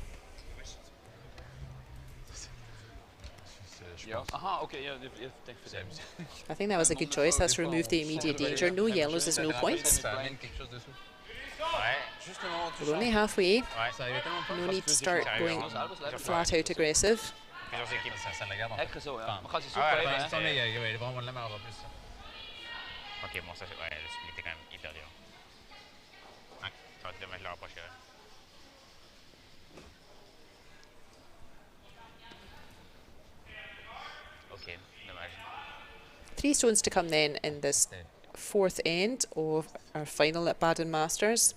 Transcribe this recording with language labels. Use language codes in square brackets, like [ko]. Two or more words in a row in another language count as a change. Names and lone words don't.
[en] Aha, okay, yeah, thanks for that. I think that was a good choice. That's removed the immediate danger. No yellows is no points. We're only halfway. No need to start going flat out aggressive. [nl] Lekker zo, ja. Maar gaat hij zo blijven, hè? [fr] Ok, bon, ça, ouais, le split est quand même hyper dur. Ouais, ça va être dommage de le rapprocher. Ok, dommage. [en] 3 stones to come then in this 4th end of our final at Baden Masters.